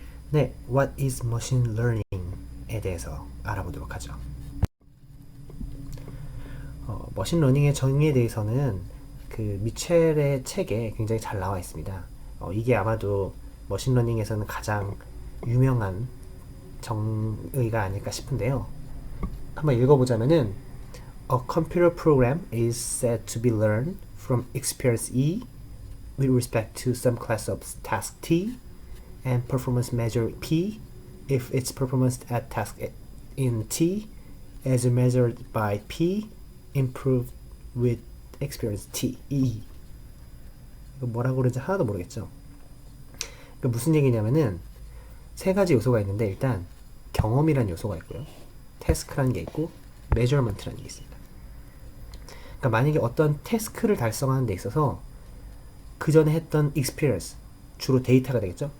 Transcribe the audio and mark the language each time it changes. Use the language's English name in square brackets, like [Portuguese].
[Korean] 네, What is Machine Learning 에 대해서 알아보도록 하죠. 머신러닝의 정의에 대해서는 그 미첼의 책에 굉장히 잘 나와 있습니다. 이게 아마도 머신러닝에서는 가장 유명한 정의가 아닐까 싶은데요. [English] 한번 읽어보자면은 A computer program is said to be learned from experience E with respect to some class of task T and performance measure P if its performance at task in T as measured by P improved with experience T, E. [Korean] 이거 뭐라고 그러는지 하나도 모르겠죠. 그러니까 무슨 얘기냐면은 세 가지 요소가 있는데, 일단 경험이라는 요소가 있고요, 태스크라는 게 있고, 메저먼트라는 게 있습니다. 그러니까 만약에 어떤 태스크를 달성하는 데 있어서 그 전에 했던 experience, 주로 데이터가 되겠죠.